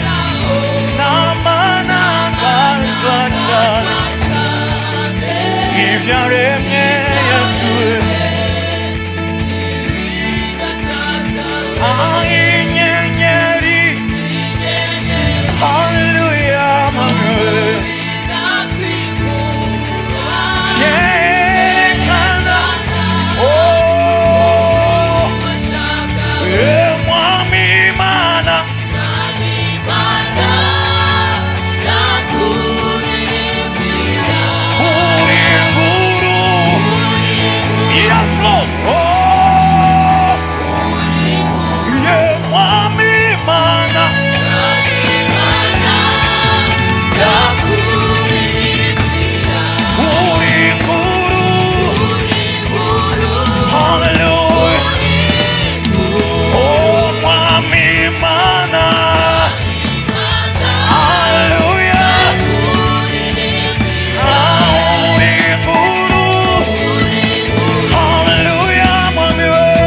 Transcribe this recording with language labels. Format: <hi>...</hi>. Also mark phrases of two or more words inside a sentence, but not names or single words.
<rn>n'amanangaza cane ivyaremwe Yesu, inyenyeri, hallelujah, mangwe vyerekana, oh, mwami Imana uri nkuru,</rn> <en>yes Lord, oh, yeah,</en> <rn>mwami Imana uri nkuru, hallelujah, oh, mwami Imana, hallelujah, uri nkuru, hallelujah, mwami we,</rn>